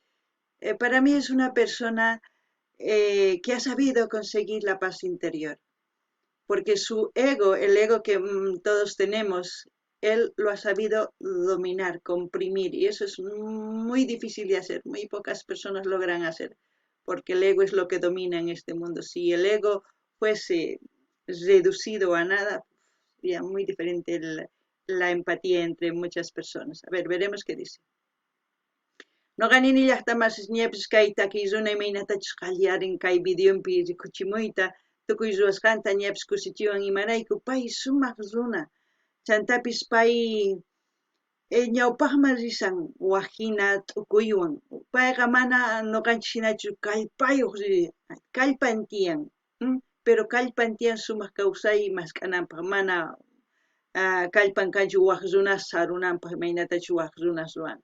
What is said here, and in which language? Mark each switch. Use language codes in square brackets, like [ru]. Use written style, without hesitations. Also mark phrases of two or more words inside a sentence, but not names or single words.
[es] Para mí es una persona que ha sabido conseguir la paz interior, porque su ego, el ego que todos tenemos, él lo ha sabido dominar, comprimir, y eso es muy difícil de hacer, muy pocas personas logran hacer, porque el ego es lo que domina en este mundo. Si el ego fuese reducido a nada, sería muy diferente la empatía entre muchas personas. A ver, veremos qué dice. [qu] No ganini llaqtamasis ñepis kay takiy runa imaynatachus qallarin kay videompi rikuchimuyta tukuy ruwasqanta ñepis kusichiwan imarayku pay sumaq runa chantapis pay ñawpaqman risan wajina t'ukuywan payqa mana ñuqanchik hinachu kallpayuq kallpan tiyan, pero kallpan tiyan sumaq kawsay mask'ananpaq mana kallpan kanchu waq runas sarunanpaq imaynatachus waq runas ruwanku.